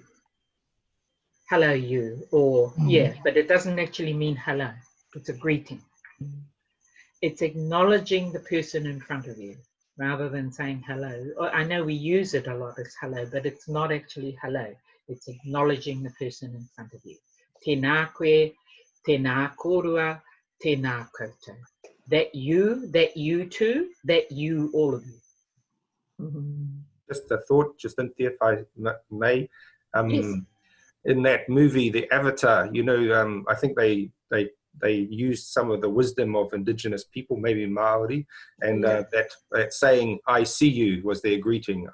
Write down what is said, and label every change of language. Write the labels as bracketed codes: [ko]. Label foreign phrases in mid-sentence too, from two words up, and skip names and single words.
[en] Hello you, or yeah, but it doesn't actually mean hello. It's a greeting. It's acknowledging the person in front of you rather than saying hello. I know we use it a lot as hello, but it's not actually hello. It's acknowledging the person in front of you. [mi] Tēnā koe, tēnā korua, tēnā koutou. [en] That you too, that you, all of you. Just a thought, Jacinthia, if I may. Yes. In that movie, The Avatar, I think they used some of the wisdom of indigenous people, maybe Maori, and that saying "I see you" was their greeting.